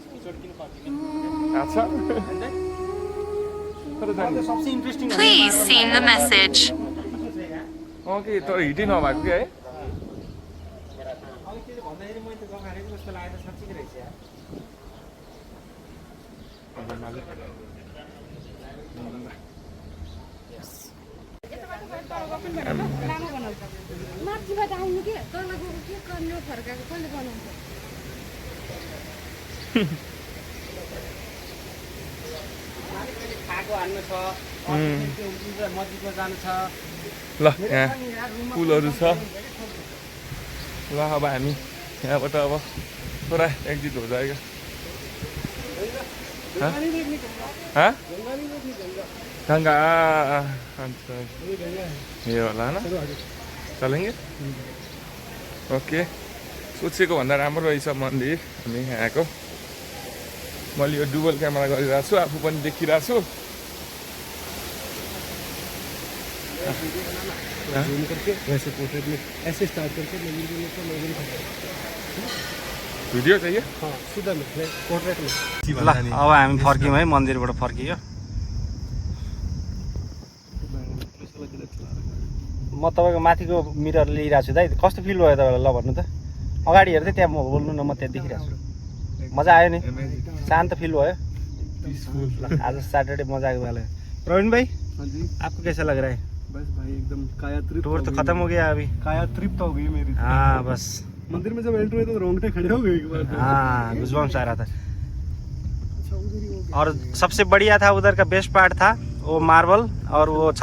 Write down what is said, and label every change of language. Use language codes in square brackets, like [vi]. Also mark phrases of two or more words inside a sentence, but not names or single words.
[hi] अच्छा सबसे इन्ट्रेस्टिङ [en] Please send the message. [ne] ओके तर हिटै नभएको कि है अघि त्यसले भन्दाखेरि मैले त जग्गा हेरेको जस्तो लागेको साँच्चीकै रहेछ यार माथिबाट आउनु के तल गएको के कर्न फर्काएको कसले बनाउँछ खाएको हाल्नु छ मस्जिदमा जानु छ ल यहाँ पुलहरू छ ल अब हामी यहाँबाट अब [hi] थोड़ा एक्जिट हो जाएगा हाँ गंगा अच्छा ये वाला है ना चलेंगे [ne] ओके सोचेको भन्दा राम्रो रहेछ मन्दिर हामी यहाँ आएको मैले यो डुबल क्यामेरा गरिरहेको छु आफू पनि देखिरहेको छु [hi] जूम करके वैसे पोर्ट्रेट में ऐसे स्टार्ट करके मंदिर भिडियो चाहिए हाँ सीधा में पोर्ट्रेट में [ne] ल अब हामी फर्क्यौँ है मन्दिरबाट फर्कियो म तपाईँको माथिको मिरर लिइरहेको छु दाइ कस्तो फिल भयो तपाईँलाई ल भन्नु त अगाडि हेर्दै त्यहाँ म बोल्नु न म त्यहाँ देखिरहेको छु मजा आयो नि शान्त फिल भयो ल आज सैटरडे मजा आएको [hi] वाला है [ne] प्रवीण भाई [hi] हाँ जी आपको कैसा लग रहा है बस भाई एकदम काया तृप्त टूर तो खत्म हो गया अभी काया तृप्त हो गई मेरी हाँ बस मंदिर में जब एंटर हुए तो रोंगटे खड़े हो गए एक बार हाँ गूज़बम्स आ रहा था और सबसे बढ़िया था उधर का बेस्ट पार्ट था वो मार्बल और वो छतरी